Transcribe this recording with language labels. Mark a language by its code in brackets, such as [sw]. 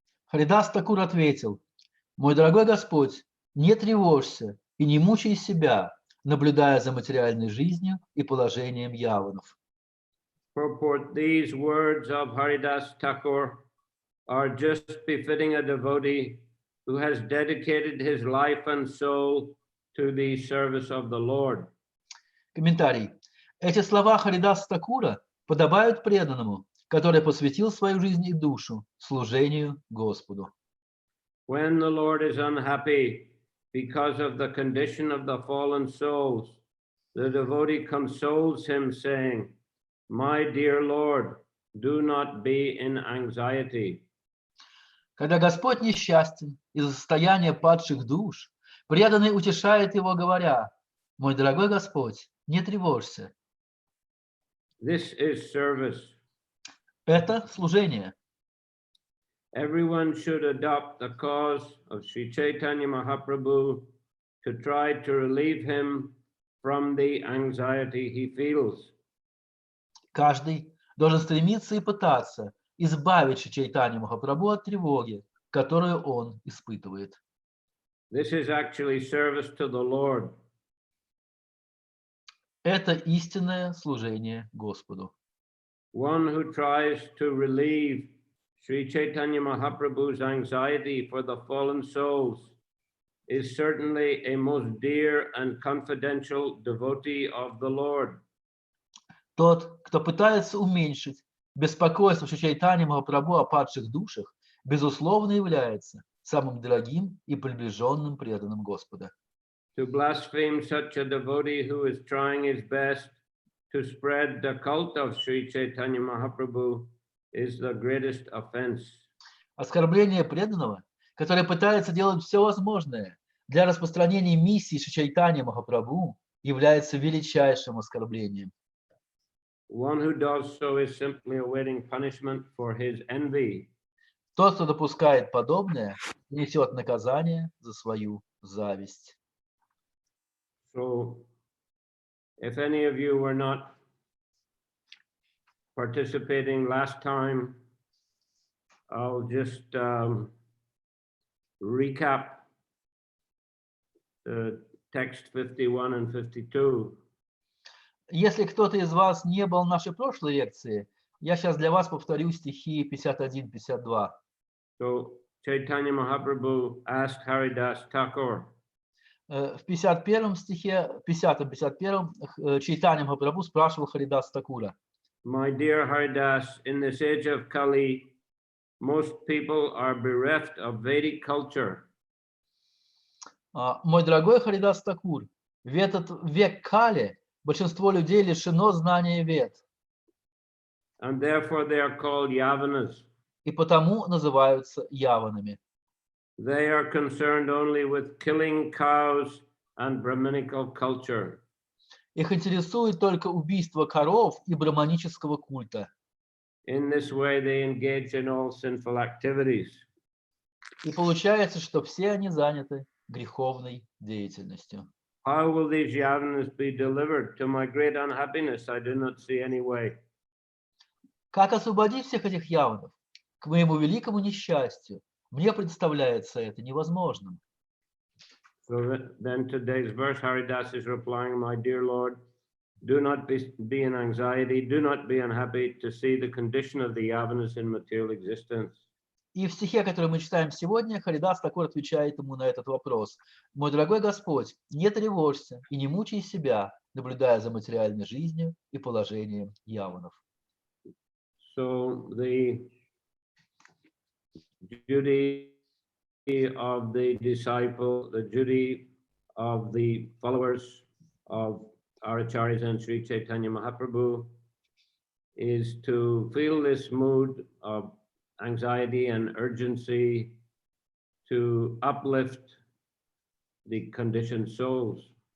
[ru] Харидас Такур ответил: «Мой дорогой Господь, не тревожься и не мучай себя, наблюдая за материальной жизнью и положением яванов». [en] Purport: these words of Haridas Thakur are just befitting a devotee who has dedicated his life and soul to the service of the Lord. [ru] Комментарий. Эти слова Харидаса Такура подобают преданному, который посвятил свою жизнь и душу служению Господу. [en] When the Lord is unhappy because of the condition of the fallen souls, the devotee consoles him, saying, "My dear Lord, do not be in anxiety." [ru] Когда Господь несчастен из-за состояния падших душ, преданный утешает его, говоря: «Мой дорогой Господь, не тревожься». [en] This is service. [ru] Это служение. [en] Everyone should adopt the cause of Sri Chaitanya Mahaprabhu to try to relieve him from the anxiety he feels. [ru] Каждый должен стремиться и пытаться избавить Шри Чайтанью Махапрабху от тревоги, которую он испытывает. [en] This is actually service to the Lord. [ru] Это истинное служение Господу. [en] One who tries to relieve Sri Chaitanya Mahaprabhu's anxiety for the fallen souls is certainly a most dear and confidential devotee of the Lord. [ru] Тот, кто пытается уменьшить беспокойство Шри Чайтаньи Махапрабху о падших душах, безусловно является самым дорогим и приближенным преданным Господа. [en] To blaspheme such a devotee who is trying his best to spread the cult of Sri Chaitanya Mahaprabhu is the greatest offense. [ru] Оскорбление преданного, который пытается делать все возможное для распространения миссии Шри Чайтаньи Махапрабху, является величайшим оскорблением. [en] One who does so is simply awaiting punishment for his envy. [ru] Тот, кто допускает подобное, несет наказание за свою зависть. [en] So, if any of you were not participating last time, I'll just recap the text 51 and 52. [ru] Если кто-то из вас не был в нашей прошлой лекции, я сейчас для вас повторю стихи 51-52. [en] So Chaitanya Mahaprabhu asked Haridas Thakur, [ru] В 51 стихе, 50-51, Чайтанья Махапрабху спрашивал Харидас Такура: [en] my dear Haridas, in this age of Kali, most people are bereft of Vedic culture. [ru] Мой дорогой Харидас Такур, в этот век Кали большинство людей лишено знания Вед, [en] And therefore they are called Yavanas. [ru] и потому называются яванами. [en] They are concerned only with killing cows and Brahminical culture. [ru] Их интересует только убийство коров и браманического культа. [en] In this way they engage in all sinful activities. [ru] И получается, что все они заняты греховной деятельностью. [en] How will these Yavanas be delivered? To my great unhappiness, I do not see any way. [ru] Как освободить всех этих яванов? К моему великому несчастью, мне представляется это невозможным. [en] So then today's verse, Haridas is replying, my dear Lord, do not be in anxiety, do not be unhappy to see the condition of the Yavanas in material existence. [ru] И в стихе, который мы читаем сегодня, Харидас Такур отвечает ему на этот вопрос. Мой дорогой Господь, не тревожься и не мучай себя, наблюдая за материальной жизнью и положением яванов. [en] So the duty of the disciple, the duty of the followers of our Acharyas and Sri Chaitanya Mahaprabhu is to feel this mood of anxiety and urgency to uplift the conditioned souls.